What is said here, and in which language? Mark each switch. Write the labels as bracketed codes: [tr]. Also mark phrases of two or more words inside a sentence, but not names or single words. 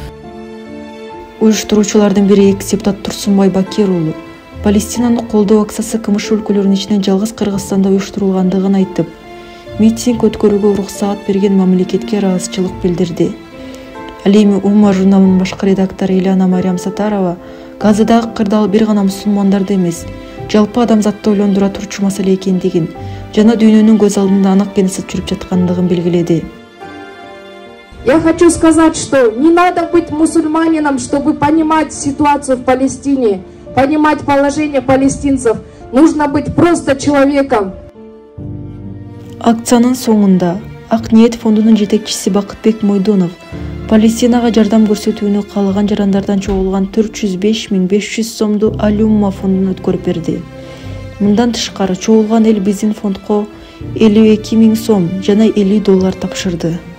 [ky] Уюштуруучулардын бири экс-депутат Турсунбай Бакир уулу Палестинаны колдоо акциясы КМШ өлкөлөрүнүн ичинен жалгыз Кыргызстанда уюштурулгандыгын айтып, митинг өткөрүүгө уруксаат берген мамлекетке ыраазычылык билдирди. Ал эми Умма журналынын башкы редактору Илана Мариям Сатарова Газадагы кырдаал бир гана мусулмандарды эмес, жалпы адамзатты ойлондура турчу маселе экендигин жана дүйнөнүн көз алдында анык геноцид жүрүп жаткандыгын белгиледи. [ru] Я хочу сказать, что не надо быть мусульманином, чтобы понимать ситуацию в Палестине, понимать положение палестинцев. Нужно быть просто человеком. [ky] Акциянын соңунда Ак Ниет фондунун жетекчиси Бакытбек Мойдонов Палестинага жардам көрсөтүүнү каалаган жарандардан чогулган 405.500 сомду Ал-Умма фондуна өткөрүп берди. Мындан тышкары чогулган эл биздин фондко 52.000 сом жана $50 тапшырды.